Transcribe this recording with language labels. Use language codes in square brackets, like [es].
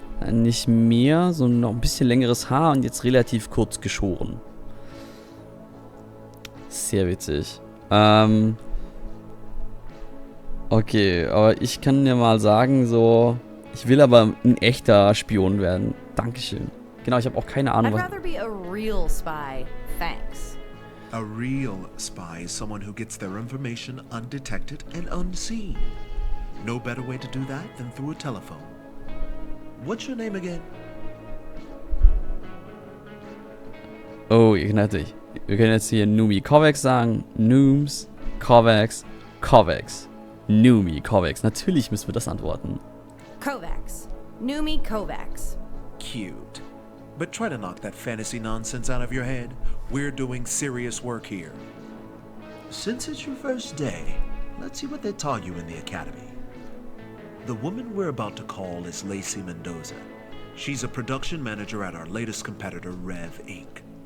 [de] Nicht mehr, so noch ein bisschen längeres Haar und jetzt relativ kurz geschoren. Sehr witzig. Okay, aber ich kann dir mal sagen, so... Ich will aber ein echter Spion werden. Dankeschön. Genau, ich habe auch keine Ahnung, was... [en] I'd rather be a real spy. Thanks. A real spy is someone who gets their information undetected and unseen. No better way to do that than through a telephone. What's your name again? [de] Oh, natürlich. Wir können jetzt hier Numi Kovacs sagen. Nooms, Kovacs, Kovacs. Numi Kovacs. Natürlich müssen wir das antworten. Kovacs. Numi Kovacs. [en] Cute. But try to knock that fantasy nonsense out of your head. We're doing serious work here. Since it's your first day, let's see what they taught you in the academy. The woman we're about to call is Lacey Mendoza. She's a production manager at our latest competitor, Rev Inc.